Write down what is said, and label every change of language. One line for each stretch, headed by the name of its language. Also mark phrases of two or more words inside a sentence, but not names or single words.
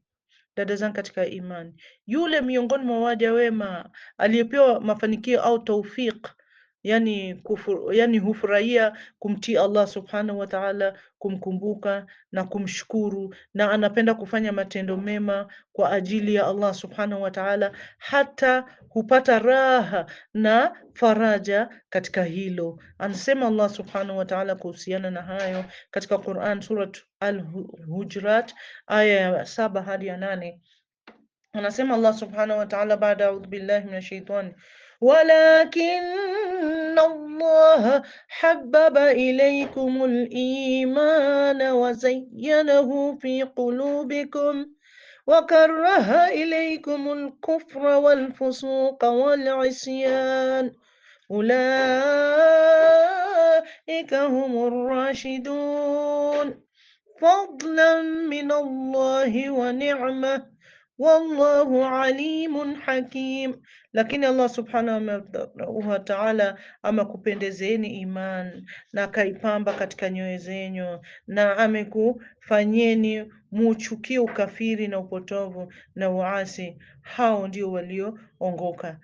Swahili: Dada zangu katika imani, yule miongoni mwa waja wema aliyepewa mafanikio au taufik yani hufurahia kumtii Allah
Arabic: سبحانه وتعالى,
Swahili: kumkumbuka na kumshukuru, na anapenda kufanya matendo mema kwa ajili ya Allah
Arabic: سبحانه وتعالى,
Swahili: hata hupata raha na faraja katika hilo. Anasema Allah
Arabic: سبحانه وتعالى
Swahili: kuhusiana na hayo katika Quran, Surat Al-Hujurat aya ya 7 hadi ya 8.
Arabic: Anasema Allah سبحانه وتعالى baada أعوذ بالله من الشيطان, ولكن الله حبب إليكم الإيمان وزينه في قلوبكم وكره إليكم الكفر والفسوق والعصيان أولئك هم الراشدون فضلا من الله ونعمة والله عليم حكيم.
Swahili: Lakini Allah
Arabic: سبحانه وتعالى
Swahili: amekupendezeni iman na akaipamba katika nyoyo zenyu, na amekufanyeni muchukie ukafiri na upotovu na uasi. Hao ndio walioongoka.